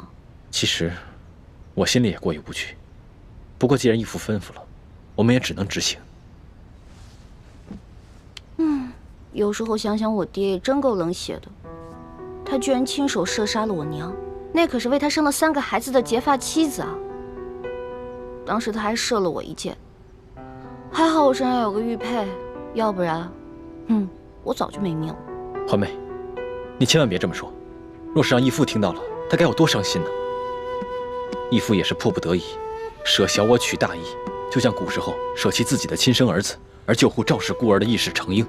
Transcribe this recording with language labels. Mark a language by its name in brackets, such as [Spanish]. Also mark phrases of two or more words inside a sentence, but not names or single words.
[Chinese] 其實，我心裡也過意不去。不過既然義父吩咐了，我們也只能執行。有時候想想，我爹也真夠冷血的。他居然親手射殺了我娘，那可是為他生了3個孩子的結髮妻子啊！當時他還射了我一箭，還好我身上有個玉佩，要不然，我早就沒命了。歡妹，你千萬別這麼說，若是讓義父聽到了，他該有多傷心呢？義父也是迫不得已，捨小我取大義，就像古時候捨棄自己的親生兒子而救護趙氏孤兒的義士程嬰。